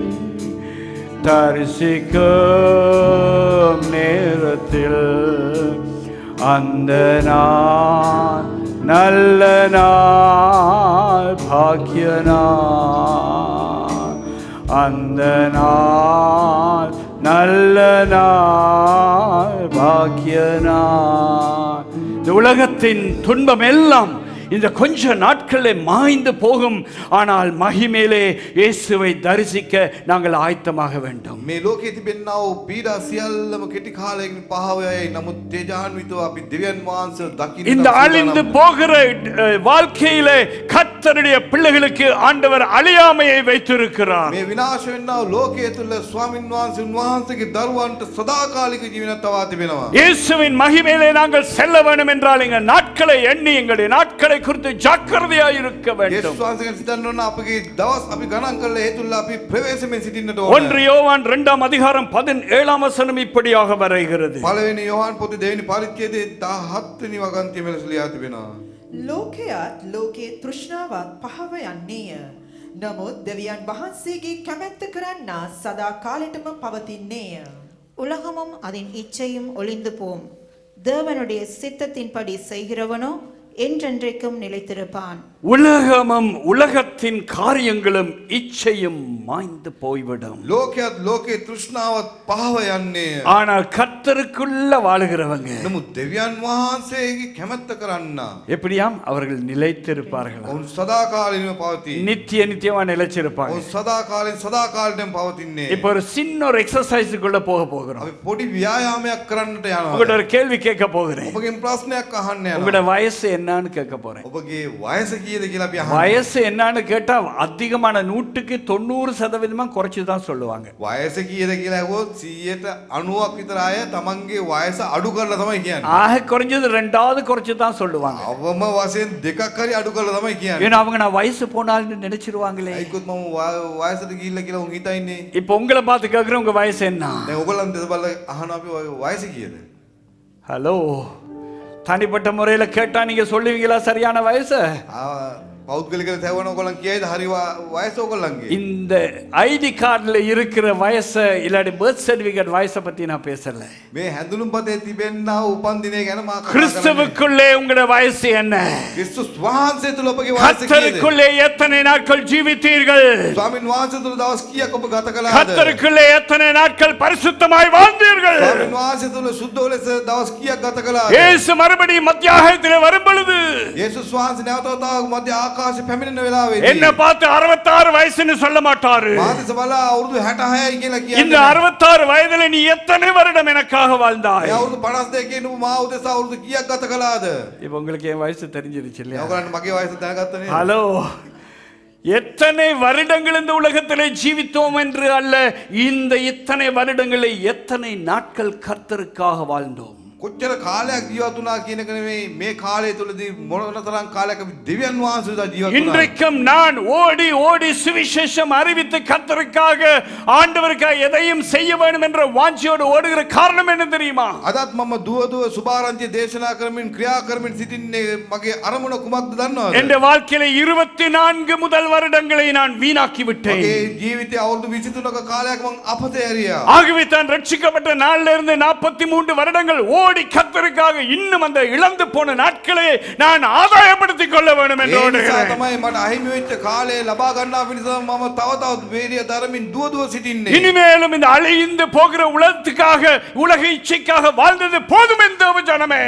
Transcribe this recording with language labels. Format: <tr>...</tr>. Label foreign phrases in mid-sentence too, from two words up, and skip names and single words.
<ta>தரிசிக்கும் நேரத்தில் அந்த நாள் நல்ல நாள், பாக்கிய நாள், அந்த நாள் நல்ல நாள், பாக்கிய நாள். இந்த உலகத்தின் துன்பம் எல்லாம் இந்த கொஞ்ச நாட்களே மாய்ந்து போகும். ஆனால் மகிமையிலே இயேசுவை தரிசிக்க நாங்கள் ஆயத்தமாக வேண்டும்.</ta> <si>මේ ලෝකයේ තිබෙනා වූ පීඩා සියල්ලම කෙටි කාලයකින් පහව යයි. නමුත් තේජාන්විතව අපි දෙවියන් වහන්සේ දකින්න.</si> <ta>இந்த அழிந்து போகிற வாழ்க்கையிலே கர்த்தருடைய பிள்ளைகளுக்கு ஆண்டவர் அழியாமையை வைத்திருக்கிறார்.</ta> <si>මේ විනාශ වෙනා වූ ලෝකයේ තුල ස්වාමින් වහන්සේ උන්වහන්සේගේ දරුවන්ට සදාකාලික ජීවනයක් තවා තිබෙනවා.</si> <ta>இயேசுவின் மகிமையிலே நாங்கள் செல்ல வேண்டும் என்றால் எங்கள் நாட்களை எண்ணி எங்களுடைய நாட்களை குறித்து ஜாக்கிரதையாய் இருக்க வேண்டும்.</ta> <si>යේසුස් වහන්සේගෙන් සිතන්න ඕන අපගේ දවස් අපි ගණන් කරලා ඒ තුල අපි ප්‍රවේශමෙන් සිටින්නට ඕන.</si> <ta>1 யோவான் 2ஆம் அதிகாரம் 17ஆம் வசனம் இப்படியாக வரைகிறது.</ta> <si>පළවෙනි යෝහන් පොතේ දෙවෙනි පරිච්ඡේදයේ 17 වෙනි වගන්තිය මෙලෙස ලියා තිබෙනවා. ලෝකයත් ලෝකේ තෘෂ්ණාවත් පහව යන්නේය. නමුත් දෙවියන් වහන්සේගේ කැමැත්ත කරන්නා සදා කාලෙටම පවතින්නේය.</si> <ta>உலகமும் அதன் இச்சையும் ஒளிந்து போம், தேவனுடைய சித்தத்தின்படி செய்கிறவனோ என்றென்றைக்கும் நிலைத்திருப்பான். உலகமும் உலகத்தின் காரியங்களும் இச்சையும் மாய்ந்து போய்விடும்.</ta> <si>ලෝකයත් ලෝකේ තෘෂ්ණාවත් පහව යන්නේය.</si> <ta>ஆனால் கர்த்தருக்குள்ள வாழுகிறவங்க</ta> <si>නමුත් දෙවියන් වහන්සේගේ කැමැත්ත කරන්නා</si> <ta>எப்படியாம் அவர்கள் நிலைத்திருப்பார்கள்.</ta> <si>ඔවුන් සදාකාලිකව පවතී.</si> <ta>நித்திய நித்தியமா நிலைச்சிருப்பாங்க.</ta> <si>ඔවුන් සදාකාලිකව පවතින්නේ.</si> <ta>இப்போ ஒரு சின்ன ஒரு எக்ஸசைஸுக்குள்ள போக போகிறோம்.</ta> <si>අපි පොඩි ව්‍යායාමයක් කරන්නට යනවා.</si> <ta>உங்கள்ட்ட ஒரு கேள்வி கேட்க போகிறேன்.</ta> <si>ඔබගෙන් ප්‍රශ්නයක් අහන්න යනවා.</si> <ta>உங்களோட வயசு என்னன்னு கேட்க போறேன்.</ta> <si>ඔබගේ වයස කීයද කියලා අපි අහනවා.</si> <ta>வயசு என்னன்னு கேட்டா அதிகமான 100% குறைச்சு தான் சொல்லுவாங்க.</ta> <si>වයස කීයද කියලා අහුවොත් 90ක් විතර අය තමන්ගේ වයස අඩු කරලා තමයි කියන්නේ.</si> <ta>ஆக குறைஞ்சது 2வது குறைச்சு தான் சொல்லுவாங்க.</ta> <si>අවම වශයෙන් දෙකක් හරි අඩු කරලා තමයි කියන්නේ.</si> <ta>ஏன்னா அவங்க நான் வயசு போனாலும் நினைச்சிருவாங்களே.</ta> <si>ඒකත් මම වයසට ගිහිල්ලා කියලා උන් හිතන්නේ.</si> <ta>இப்போ உங்களை பார்த்து கேக்குறேன், உங்க வயசு என்ன?</ta> <si>දැන් ඔයගොල්ලන් දෙස බලලා අහනවා අපි වයස කීයද?</si> <ta>ஹலோ, தனிப்பட்ட முறையில கேட்டா நீங்க சொல்லுவீங்களா சரியான வயசு?</ta> <si>පෞද්ගලිකව තැවන ඔයගොල්ලන් කියයිද හරි වයස ඔයගොල්ලන්ගේ?</si> <ta>இந்த</ta> <en>ID card-ல</en> <ta>இருக்கிற வயசு இல்லாட்டி</ta> <en>birth certificate</en> <ta>வயசை பத்தி நான் பேசல.</ta> <si>මේ හැඳුනුම්පතේ තිබෙනා උපන් දිනේ ගැන මා කතා කරන්නේ.</si> <ta>கிறிஸ்துவுக்குள்ளே உங்களுடைய வயசு என்ன?</ta> <si>ක්‍රිස්තුස් වහන්සේ තුල ඔබගේ වයස කීයද?</si> <ta>கர்த்தருக்குள்ளே எத்தனை நாட்கள் ஜீவித்தீர்கள்?</ta> <si>ස්වාමින් වහන්සේ තුල දවස් කීයක් ඔබ ගත කළාද?</si> <ta>கர்த்தருக்குள்ளே எத்தனை நாட்கள் பரிசுத்தமாய் வாழ்ந்தீர்கள்?</ta> <si>ස්වාමින් වහන්සේ තුල සුද්ධ ලෙස දවස් කීයක් ගත කළාද?</si> <ta>இயேசு மறுபடியும் மத்தியாகத்திலே வரும் பொழுது</ta> <si>යේසුස් වහන්සේ නැවත වතාවක් මධ්‍ය ආකාශය පැමිණෙන වෙලාවේදී</si> <ta>என்ன பார்த்து 66 வயசுன்னு சொல்ல மாட்டாரு.</ta> <si>මාදස බලා අවුරුදු 66යි කියලා</si> <ta>இந்த</ta> <si>කියන්නේ.</si> <ta>66 வயதுல நீ எத்தனை வருடம் எனக்காக வாழ்ந்தாய்?</ta> <si>ඒ අවුරුදු 52 නුඹ මා උදෙසා අවුරුදු කීයක් ගත කළාද?</si> <ta>இப்ப உங்களுக்கு என் வயசு தெரிஞ்சிருச்சு இல்லையா?</ta> <si>ඔයගොල්ලන්ට මගේ වයස දැනගත්තනේ.</si> <ta>ஹலோ, எத்தனை வருடங்கள் இந்த உலகத்திலே ஜீவித்தோம் என்று அல்ல, இந்த இத்தனை வருடங்களை எத்தனை நாட்கள் கர்த்தருக்காக வாழ்ந்தோம்.</ta> <si>කොච්චර කාලයක් ජීවත් වුණා කියන එක නෙමෙයි, මේ කාලය තුලදී මොනතරම් කාලයක් අපි දෙවියන් වහන්සේලා ජීවත් වුණා.</si> <ta>இன்றைக்கும் நான் ஓடி ஓடி சுவிசேஷம் அறிவித்து கர்த்தருக்காக ஆண்டவருக்காக எதையும் செய்ய வேண்டும் என்ற வாஞ்சியோடு ஓடுகிற காரணம் என்ன தெரியுமா?</ta> <si>අදත් මම දුව සුභාරංචි දේශනා කරමින් ක්‍රියා කරමින් සිටින්නේ මගේ අරමුණ කුමක්ද දන්නවද?</si> <ta>என் வாழ்க்கையில 24 முதல் வருடங்களை நான் வீணாக்கி விட்டேன்.</ta> <si>මගේ ජීවිතයේ අවුරුදු 23ක කාලයක් මම අපතේ ඇරියා.</si> <ta>ஆகவே தான் ரட்சிக்கப்பட்ட நாளிலிருந்து இருந்து 43 வருடங்கள் ஓடி கர்த்தருக்காக இன்னும் அந்த இழந்து போன நாட்களை நான் ஆதாயப்படுத்திக் கொள்ள வேண்டும் என்று</ta> <si>ඒ නිසා</si> <ta>ஓடுகிறேன்.</ta> <si>තමයි මට අහිමි වෙච්ච කාලය ලබා ගන්නා පිණිස මම තව තවත් වේරිය දරමින් දුව සිටින්නේ.</si> <ta>இனிமேலும் இந்த அழிந்து போகிற உலகத்துக்காக உலக இச்சைக்காக வாழ்ந்தது போதும் என்ற ஜனமே.</ta>